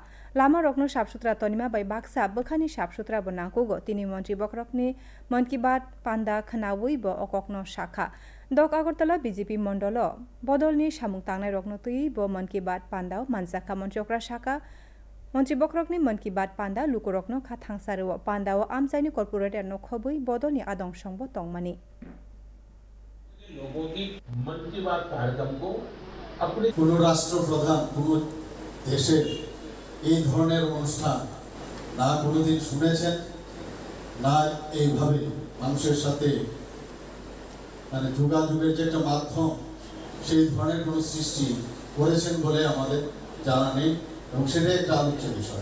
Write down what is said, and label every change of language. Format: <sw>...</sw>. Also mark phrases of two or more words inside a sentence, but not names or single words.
<trp>Lama rokno sabsutra tonima bai baksa bekhani sabsutra bo nangkugo tini monti bokrokni Mann Ki Baat panda khanawi bo okokno sakha. Dok Agartala BJP mondolo bodolni samung tangnai rokno tui bo Mann Ki Baat pandao manjaka monjokra sakha. Monti bokrokni Mann Ki Baat panda lukurokno kha thangsarewo pandao amchaini corporate no khobui bodolni adong songbo tongmani.</trp> <hi>लोगों की मन की बात कार्यक्रम को अपने</hi> <bn>কোনো রাষ্ট্রপ্রধান কোনো দেশের এই ধরনের অনুষ্ঠান না কোনোদিন শুনেছেন না এইভাবে মানুষের সাথে মানে যোগাযোগের যে একটা মাধ্যম সেই ধরনের কোনো সৃষ্টি করেছেন বলে আমাদের জানা নেই এবং সেটাই একটা আলোচ্য বিষয়।</bn>